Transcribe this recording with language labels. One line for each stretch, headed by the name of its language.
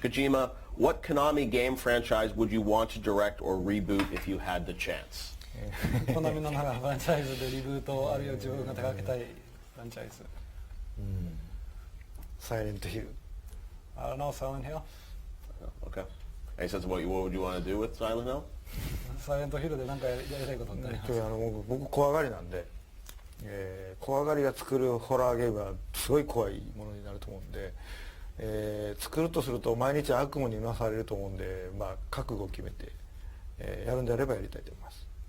English: Kojima, what Konami game franchise would you want to direct or reboot if you had the chance?
Japanese: コナミの中のフランチャイズでリブートあるいは自分が手掛けたいフランチャイズ。サイレントヒル。
English: I don't know, Silent Hill. Okay. And he says, what would you want to do with Silent Hill?
Japanese: サイレントヒルで何かやりたいことってありますか？僕怖がりなんで、怖がりが作るホラーゲームはすごい怖いものになると思うんで、作るとすると毎日悪夢に見なされると思うんで、覚悟を決めて、やるんであればやりたいと思います。